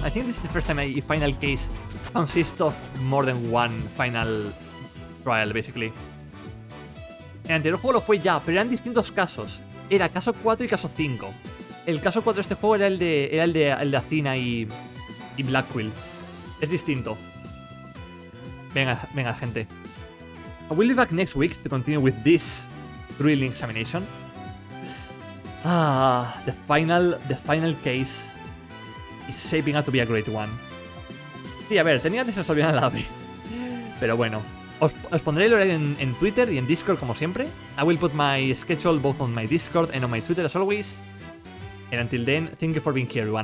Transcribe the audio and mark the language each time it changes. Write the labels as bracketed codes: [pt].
[en] I think this is the first time a final case consists of more than one final trial, basically. [es] El anterior juego lo fue ya, pero eran distintos casos. Era caso 4 y caso 5. El caso 4 de este juego era el de Athena y Blackquill. Es distinto. Venga, gente. [en] I will be back next week to continue with this thrilling examination. The final case is shaping up to be a great one. [es] Sí, a ver, tenía que se resolvieran a la vez. Pero bueno, os pondré el horario en Twitter y en Discord como siempre. [en] I will put my schedule both on my Discord and on my Twitter as always. And until then, thank you for being here, everyone.